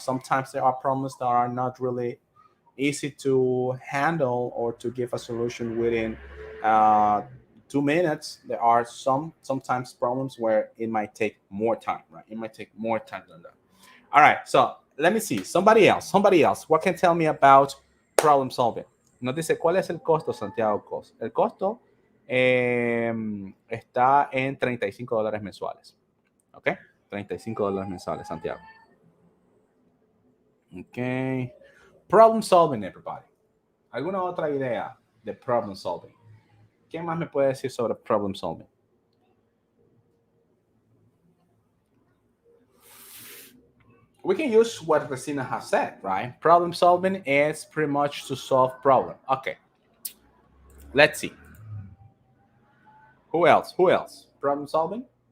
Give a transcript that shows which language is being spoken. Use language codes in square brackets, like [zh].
[en] Sometimes there are problems that are not really easy to handle or to give a solution within 2 minutes. There are sometimes problems where it might take more time, right? It might take more time than that. All right, so let me see. Somebody else. What can tell me about problem solving? [es] Nos dice, ¿cuál es el costo, Santiago Cos? El costo está en $35 mensuales. ¿Ok? $35 mensuales, Santiago. Ok. [en] Problem solving, everybody. [es] ¿Alguna otra idea de problem solving? ¿Quién más me puede decir sobre problem solving? [en] We can use what Resina has said, right? Problem solving is pretty much to solve problem. Okay. Let's see. Who else? Problem solving?